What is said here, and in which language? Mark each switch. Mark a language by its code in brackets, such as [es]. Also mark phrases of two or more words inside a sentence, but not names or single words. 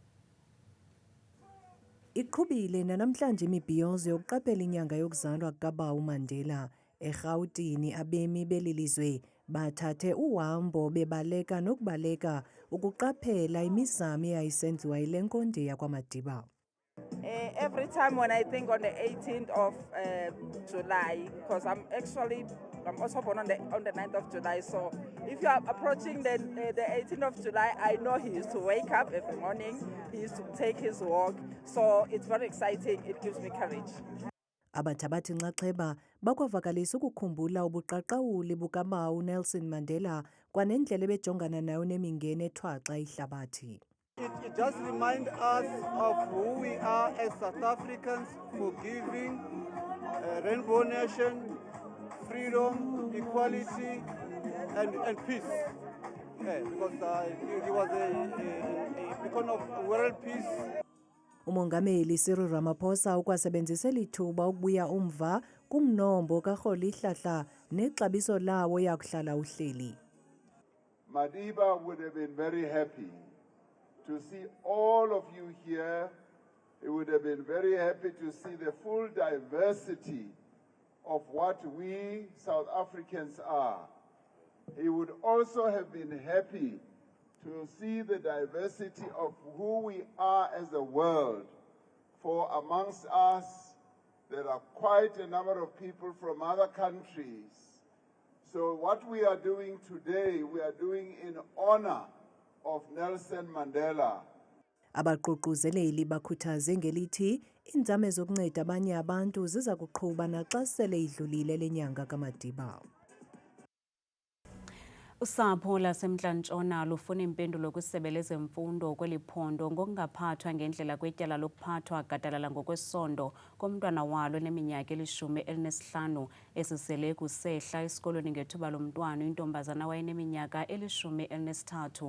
[xh] Iqhubile nanamhlanje imibhiyozo yokuqaphela inyanga yokuzalwa kukaBawu Mandela. eRhawutini abemi beli lizwe bathathe uhambo bebaleka nokubaleka ukuqaphela imizamo eyayisenziwa yile nkonde yakwaMadiba. [en] Every time when I think on the 18th of July, because I'm also born on the 9th of July, so if you are approaching the 18th of July, I know he used to wake up every morning, he used to take his walk, so it's very exciting, it gives me courage. [xh] Abathabathi nxaxheba bakwavakalisa ukukhumbula ubuqaqawuli bukaBawu Nelson Mandela kwanendlela ebejongana nayo nemingeni ethwaxa ihlabathi. [en] It just reminds us of who we are as South Africans, forgiving, rainbow nation, freedom, equality, and peace. Because he was a beacon of world peace. [xh] Umongameli Cyril Ramaphosa ukwasebenzisela ithuba ukubuya umva kumnombo kaRholihlahla nexabiso lawo yakuhlala uhleli. [en] Madiba would have been very happy to see all of you here. He would have been very happy to see the full diversity of what we South Africans are. He would also have been happy to see the diversity of who we are as a world. For amongst us, there are quite a number of people from other countries. So what we are doing today, we are doing in honor of Nelson Mandela. [xh] Abaququzeleli bakhuthaze ngelithi inzame zokunceda abanye abantu ziza kuqhuba naxa sele idlulile lenyanga kaMadiba. Usapho laseMntla-Ntshona lufuna impendulo kwisebe lezemfundo kweli phondo ngokungaphathwa ngendlela kwetyala lokuphathwa gadalala ngokwesondo komntwana walo oneminyaka eli-15 esisele kusehla esikolweni ngethuba lomntwana intombazana wayeneminyaka eli-13.